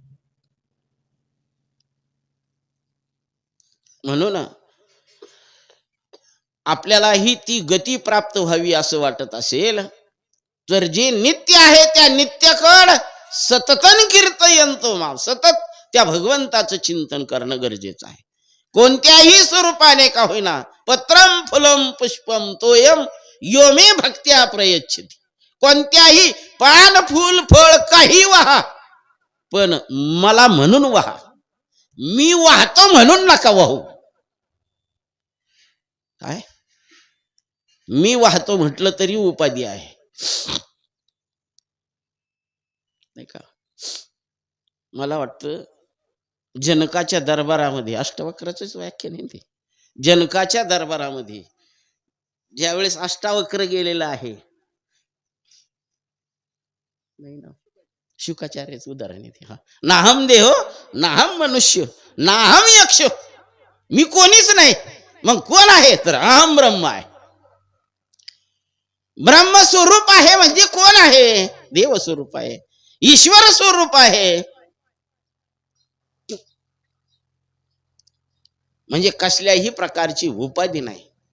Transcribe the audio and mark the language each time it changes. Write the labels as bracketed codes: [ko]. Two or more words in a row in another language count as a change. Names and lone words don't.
[mr] म्हणून आपल्यालाही ती गती प्राप्त व्हावी असं वाटत असेल तर जे नित्य आहे त्या नित्यकड [sa] सततन कीर्तयंतो माम. [mr] सतत त्या भगवंताचं चिंतन करणं गरजेचं आहे. कोणत्याही स्वरूपाने का होईना. [sa] पत्रम फुलम पुष्पम तोयम यो मे भक्त्या प्रयच्छति. [mr] कोणत्याही पान फूल फळ काही वाहा, पण मला म्हणून वाहा. मी वाहतो म्हणून नका वाहू. काय मी वाहतो म्हटलं तरी उपाधी आहे, नाही का. मला वाटतं जनकाच्या दरबारामध्ये, अष्टवक्रच व्याख्यान आहे ते, जनकाच्या दरबारामध्ये ज्यावेळेस अष्टावक्र गेलेला आहे, नाही ना, शुकाचार्याचं उदाहरण येते. हा, [sa] नाहम देहो नाहम मनुष्य नाहम यक्ष. [mr] मी कोणीच नाही. मग कोण आहे? तर [sa] अहम ब्रह्म [mr] आहे. ब्रह्म स्वरूप आहे म्हणजे कोण आहे? देव स्वरूप आहे, ईश्वर स्वरूप आहे. म्हणजे कसल्याही प्रकारची उपाधी नाही.